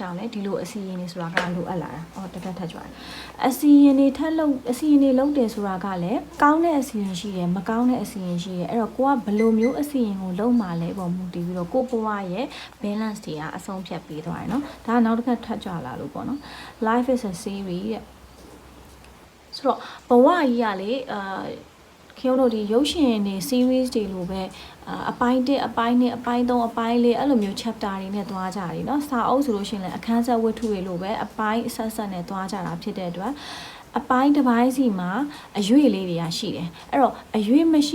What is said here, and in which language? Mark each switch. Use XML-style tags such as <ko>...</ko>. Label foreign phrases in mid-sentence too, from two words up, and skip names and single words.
<my>ကြောင့်လည်းဒီလိုအစီအရင်တွေဆိုတာကလိုအပ်လာတာတပတ်ထပ်ကြွတယ်အစီအရင်တွေထပ်လုပ်အစီအရင်တွေလုပ်တယ်ဆိုတာကလည်းကောင်းတဲ့အစီအရင်ရှိတယ်မကောင်းတဲ့အစီအရင်ရှိတယ်အဲ့တော့ကိုကဘယ်လိုမျိုးအစီအရင်ကိုလုပ်မှလဲပုံမူတည်ပြီးတော့ကိုဘဝရဲ့ balance တွေကအဆုံးဖြတ်ပေးသွားတယ်နော်ဒါကနောက်တစ်ခါထပ်ကြွလာလို့ပေါ့နော်</my> <en>life is a series</en> <my>တဲ့ဆိုတော့ဘဝကြီးကလေခင် ဗျတို့ဒီရုပ်ရှင်တွေ series တွေလိုပဲအပိုင်း1အပိုင်း2အပိုင်း3အပိုင်း4အဲ့လိုမျိုး chapter တွေနဲ့သွားကြတယ်เนาะစာအုပ်ဆိုလို့ရှိရင်လည်းအခန်းဆက်ဝတ္ထုတွေလိုပဲအပိုင်းအဆက်ဆက်နဲ့သွားကြတာဖြစ်တဲ့အတွက်အပိုင်းတစ်ပိုင်းစီမှာအရွေလေးတွေကရှိတယ်အဲ့တော့အရွေမရှိ</my>